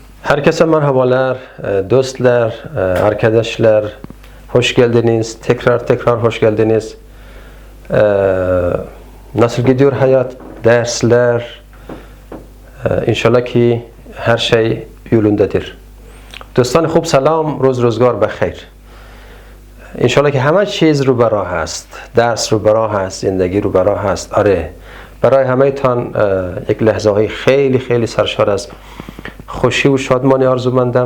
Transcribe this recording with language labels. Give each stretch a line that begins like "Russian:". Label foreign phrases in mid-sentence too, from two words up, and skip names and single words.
Turkish: Herkese merhabalar, dostlar, arkadaşlar. Hoş geldiniz. Tekrar hoş geldiniz. Nasıl gidiyor hayat, dersler? İnşallah ki her şey yolundadır.
Persian: دوستان خوب سلام، روز روزگار بخیر. انشالله که همه چیز رو براه هست، درس رو براه هست، زندگی رو براه هست. آره، برای همه تان یک لحظه های خیلی سرشار از خوشی و شادمانی آرزومندم.